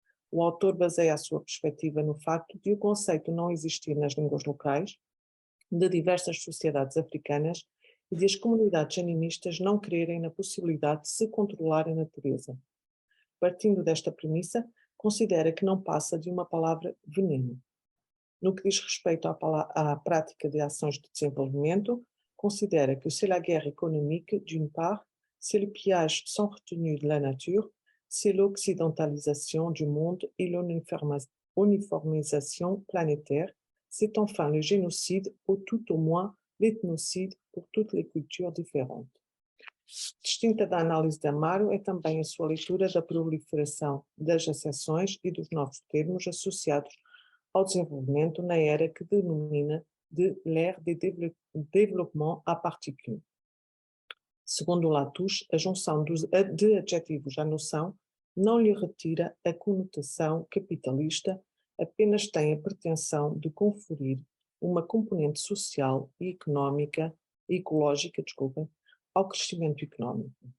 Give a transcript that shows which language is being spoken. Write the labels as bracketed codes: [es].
[pt] O autor baseia a sua perspectiva no facto de o conceito não existir nas línguas locais de diversas sociedades africanas e de as comunidades animistas não crerem na possibilidade de se controlar a natureza. Partindo desta premissa, considera que não passa de uma palavra veneno. No que diz respeito à prática de ações de desenvolvimento, [fr] considère que c'est la guerre économique, d'une part, c'est le pillage sans retenue de la nature, c'est l'occidentalisation du monde et l'uniformisation planétaire, c'est enfin le génocide ou tout au moins l'ethnocide pour toutes les cultures différentes. [pt] Distinta da análise de Amaro é também a sua leitura da proliferação das acessões e dos novos termos associados ao desenvolvimento na era que denomina de [fr] l'ère de développement à particule. [pt] Segundo Latouche, a junção de adjetivos à noção não lhe retira a conotação capitalista, apenas tem a pretensão de conferir uma componente social e ecológica, ao crescimento económico.